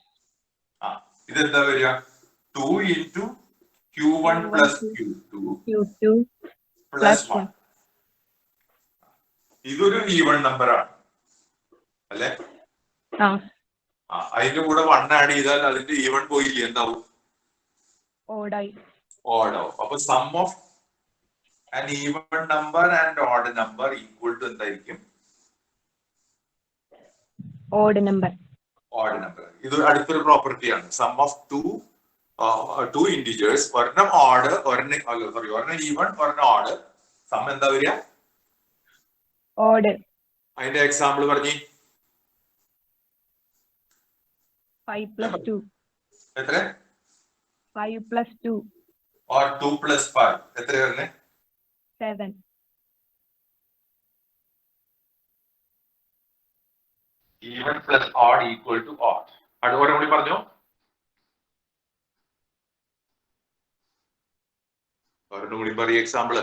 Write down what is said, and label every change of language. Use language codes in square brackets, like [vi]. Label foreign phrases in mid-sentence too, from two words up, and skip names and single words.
[ml] ഇതെന്താ വരിക [en] 2 into q1 plus q2 Q2 plus 1. [ml] ഇതൊരു [en] even number [ml] ആണ് അല്ലെ. അതിന്റെ കൂടെ 1 ആഡ് ചെയ്താൽ അതിന്റെ ഈവൺ പോയില്ലേ എന്താവും Odd ആയി. ഓഡാവും. അപ്പൊ [en] sum of an even number and odd number equal to [ml] എന്തായിരിക്കും [en] Odd number. odd number. [ml] ഇത് അടുത്തൊരു പ്രോപ്പർട്ടി ആണ്. [en] sum of two integers [ml] ഒരെണ്ണം ഓഡ് ഒരെണ്ണം ഈവൺ ഒരെണ്ണം ഓഡ് സം എന്താ വരിക [en] Odd. [ml] അതിന്റെ എക്സാമ്പിൾ പറഞ്ഞേ [en] 5 plus 2. [ml] എത്ര [en] 5 plus 2. or 2 plus 5 [ml] എത്ര വരുന്നേ [en] 7. even plus odd equal to odd. [ml] അതുപോലെ കൂടി പറഞ്ഞോ ഒരെണ്ണം കൂടി പറയും എക്സാമ്പിൾ